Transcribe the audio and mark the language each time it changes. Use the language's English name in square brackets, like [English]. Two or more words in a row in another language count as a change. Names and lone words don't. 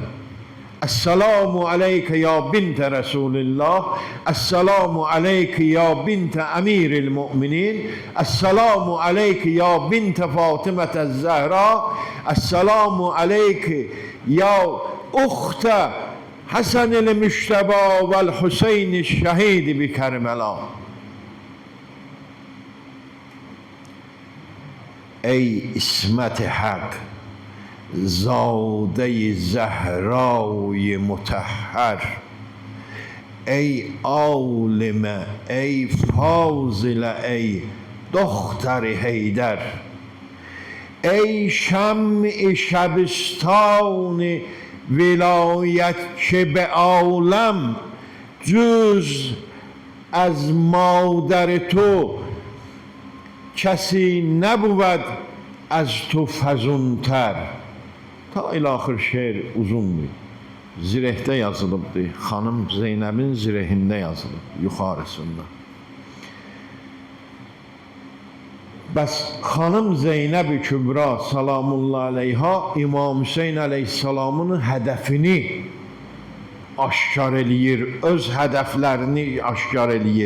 [Arabic] السلام عليك يا بنت رسول الله، السلام عليك يا بنت أمير المؤمنين، السلام عليك يا بنت فاطمة الزهراء، السلام عليك يا أخت الحسن المجتبى والحسين الشهيد بكربلاء. [Persian] ای عصمت حق، زاده زهرای مطهر، ای عالمه، ای فاضله، ای دختر حیدر، ای شمع شبستان ولایت که به عالم جز از مادر تو کسی نبود از تو فزونتر. [Azerbaijani] Ta ilaxır şeir uzundur. Zirehdə yazılıbdır. Xanım Zeynəbin zirehində yazılıb, yuxarısında. Bəs xanım Zeynəb-i Kübra [Arabic] سلام الله عليها [Azerbaijani] İmam Hüseyin aleyhissalamın hədəfini aşkar eləyir, öz hədəflərini aşkar eləyir.